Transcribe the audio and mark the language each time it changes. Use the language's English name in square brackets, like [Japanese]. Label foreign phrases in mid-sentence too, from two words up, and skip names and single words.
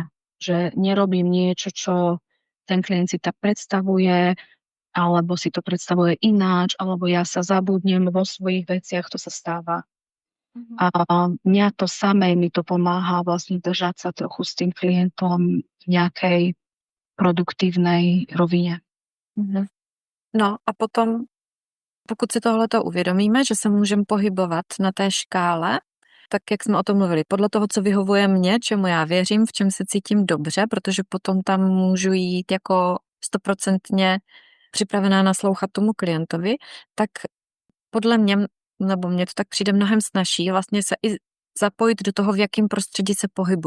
[Slovak] Že nerobím niečo, čo ten klient si tak predstavuje, alebo si to predstavuje ináč, alebo ja sa zabudnem vo svojich veciach, to sa stáva. A mňa to samé mi to pomáha vlastne držať sa trochu s tým klientom v nejakej produktívnej rovine. [Czech] No a potom, pokud si tohleto uvědomíme, že se můžeme pohybovat na té škále, tak jak jsme o tom mluvili, podle toho, co vyhovuje mně, čemu já věřím, v čem se cítím dobře, protože potom tam můžu jít jako 100% připravená naslouchat tomu klientovi, tak podle mě, nebo mně to tak přijde mnohem snazší, vlastně se i zapojit do toho, v jakém prostředí se pohybuju.